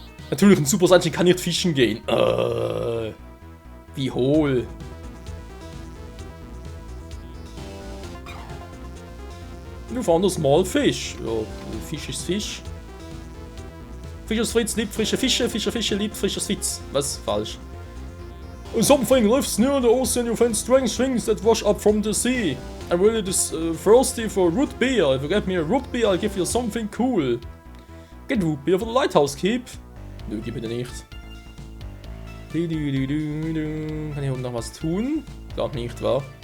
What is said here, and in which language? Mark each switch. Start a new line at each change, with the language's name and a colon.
German: Natürlich, ein Super Saiyan kann nicht fischen gehen. Wie hohl. Du
English: found a small fish.
German: Ja, Fisch ist Fisch. Fischers Fritz liebt frische Fische, Fischer liebt frisches Fitz. Was? Falsch.
English: Something lives near the ocean, you find strange things that wash up from the sea. I'm really thirsty for root beer. If you get me a root beer, I'll give you something cool. Get root beer for the lighthouse keep.
German: Nö, gib mir nicht. Kann ich oben noch was tun? Glaub nicht, wa?